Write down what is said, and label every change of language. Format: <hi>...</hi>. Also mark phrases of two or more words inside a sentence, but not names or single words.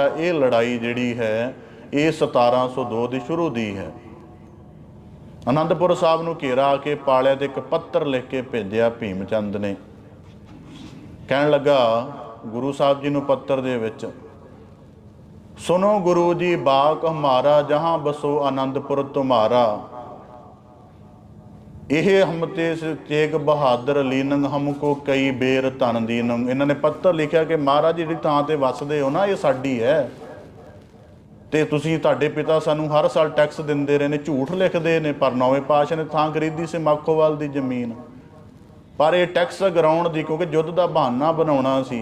<pa>ਇਹ ਲੜਾਈ ਜਿਹੜੀ ਹੈ ਇਹ 1702 ਦੀ ਸ਼ੁਰੂ ਦੀ ਹੈ। ਆਨੰਦਪੁਰ ਸਾਹਿਬ ਨੂੰ ਘੇਰਾ ਆ ਕੇ ਪਾ ਲਿਆ ਤੇ ਇੱਕ ਪੱਤਰ ਲਿਖ ਕੇ ਭੇਜਿਆ ਭੀਮ ਚੰਦ ਨੇ। ਕਹਿਣ ਲੱਗਾ ਗੁਰੂ ਸਾਹਿਬ ਜੀ ਨੂੰ ਪੱਤਰ ਦੇ ਵਿੱਚ</pa> <bra>सुनो गुरु जी बाक हमारा, जहाँ बसो आनंदपुर तुम्हारा। इह हम ते तेग बहादर लीनंग हमको कई बेर धन दीनंग।</bra> <pa>ਇਹਨਾਂ ਨੇ ਪੱਤਰ ਲਿਖਿਆ ਕਿ ਮਹਾਰਾਜ ਜਿਹੜੀ ਥਾਂ ਤੇ ਵੱਸਦੇ ਹੋ ਨਾ, ਇਹ ਸਾਡੀ ਹੈ ਤੇ ਤੁਸੀਂ, ਤੁਹਾਡੇ ਪਿਤਾ ਸਾਨੂੰ ਹਰ ਸਾਲ ਟੈਕਸ ਦਿੰਦੇ ਰਹੇ ਨੇ। ਝੂਠ ਲਿਖਦੇ ਨੇ, ਪਰ ਨੌਵੇਂ ਪਾਤਸ਼ਾਹ ਨੇ ਥਾਂ ਖਰੀਦੀ ਸੀ ਮਾਖੋਵਾਲ ਦੀ ਜ਼ਮੀਨ, ਪਰ ਇਹ ਟੈਕਸ ਗਰਾਉਣ ਦੀ, ਕਿਉਂਕਿ ਯੁੱਧ ਦਾ ਬਹਾਨਾ ਬਣਾਉਣਾ ਸੀ।</pa>